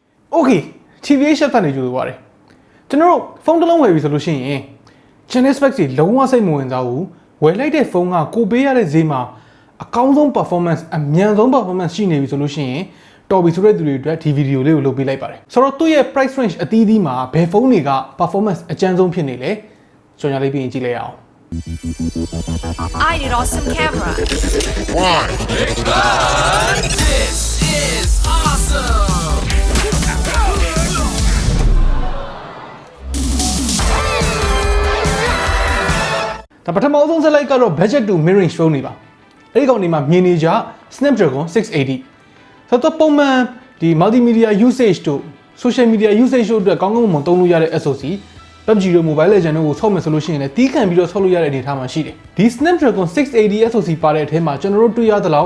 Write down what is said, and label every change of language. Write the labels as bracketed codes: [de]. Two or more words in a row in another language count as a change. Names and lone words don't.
[my] Okay TBH Labs ကနေကြိုးပါတယ်ကျွန်တော်တို့ဖုန်းတစ်လုံးဝယ်ပြီဆိုလို့ရှိရင် [en] channel specs [my] တွေလုံးဝစိတ်မဝင်စားဘူးဝယ်လိုက်တဲ့ဖုန်းကကိုပေးရတဲ့ဈေးမှာအကောင်းဆုံး performance အမြန်ဆုံး performance ရှိနေပြီဆိုလို့ရှိရင်တော်ပြီဆိုတဲ့သူတွေအတွက်ဒီဗီဒီယိုလေးကိုလုပ်ပေးလိုက်ပါတယ်ဆိုတော့သူ့ရဲ့ price range အသီးသီးမှာဘယ်ဖုန်းတွေက performance အကျန်းဆုံးဖြစ်နေလဲကြော်ညာလေးပြီးရင်ကြည့်လိုက်အောင် [en] I need awesome camera. One. This is awesome. [my] ဒါပထမဆုံးဆက်လိုက်ကတော့ [en] budget to mid range phone [my] တွေပါအဲ့ဒီကောင်တွေမှာမြင်နေကြ Snapdragon 680ဆိုတော့ပုံမှန်ဒီ [en] multimedia usage [my] တို့ [en] social media usage [my] တို့အတွက်ကောင်းကောင်းမွန်မွန်သုံးလို့ရတဲ့ SoC PUBG တို့ Mobile Legends တို့ကိုဆော့မယ်ဆိုလို့ရှိရင်လည်းတီးခံပြီးတော့ဆော့လို့ရတဲ့အနေအထားမှာရှိတယ်ဒီ Snapdragon 680 SoC ပါတဲ့အထဲမှာကျွန်တော်တို့တွေ့ရသလောက်